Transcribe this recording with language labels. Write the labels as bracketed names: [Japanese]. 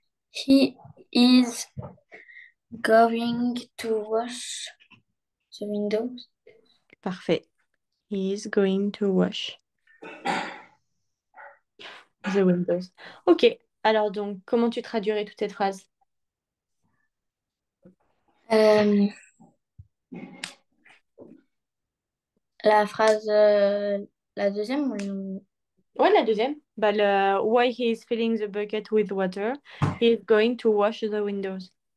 [English] He is going to wash the windows. [French] Parfait. [English] He is going to wash the windows. Ok. [French] Alors donc, comment tu traduirais toute cette phrase? Euh, la phrase, la deuxième, Ouais, la deuxième. Bah, [English] why he is filling the bucket with water. He is going to wash the windows.